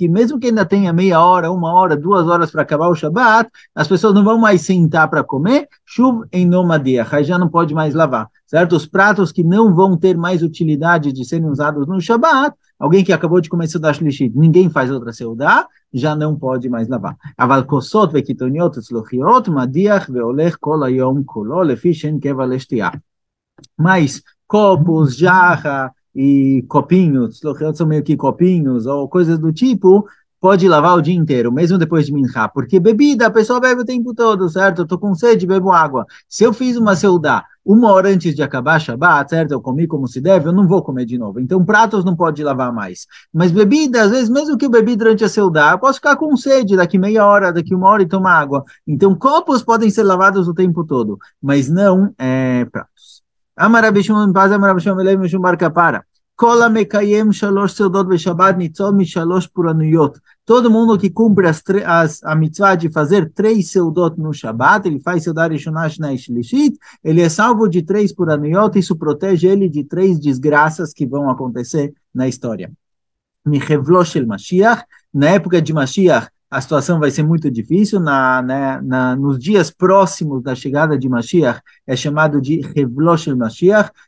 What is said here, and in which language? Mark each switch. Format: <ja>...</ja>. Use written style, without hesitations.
<pt>Que mesmo que ainda tenha meia hora, uma hora, 2 horas para acabar o Shabat, as pessoas não vão mais sentar para comer, chuv em nomadiach, aí já não pode mais lavar, certo? Os pratos que não vão ter mais utilidade de serem usados no Shabat, alguém que acabou de comer seu dash lishit, ninguém faz outra seudá, já não pode mais lavar.</pt> <he>אבל כוסות וקיתוניות וצלוחיות, מדיח והולך כל היום כולו, לפי שאין קבע לשתייה.</he> <pt>Mas copos, jarra e copinhos, tzlochiot são meio que copinhos ou coisas do tipo, pode lavar o dia inteiro, mesmo depois de minchá, porque bebida a pessoa bebe o tempo todo, certo? Eu tô com sede, bebo água. Se eu fiz uma seudá 1 hora antes de acabar Shabbat, certo? Eu comi como se deve, eu não vou comer de novo. Então pratos não pode lavar mais. Mas bebida, às vezes, mesmo que eu bebi durante a seudá, eu posso ficar com sede daqui meia hora, daqui 1 hora e tomar água. Então copos podem ser lavados o tempo todo, mas não pratos.</pt> <he>אמר רבי שמעון בן פזי אמר רבי שמעון לוי משום בר כפרה כל המקיים 3 סעודות בשבת ניצול מ3 פורענויות.</he> <pt>Todo mundo que cumpre a mitzvah de fazer 3 seudot no Shabat, ele faz seudá rishonah, shna e shlishit, ele é salvo de 3 puraniot, isso protege ele de 3 desgraças que vão acontecer na história. Mihevlo shel Mashiach, na época de Mashiach, a situação vai ser muito difícil, nos dias próximos da chegada de Mashiach, é chamado de Hevlo shel Mashiach.</pt>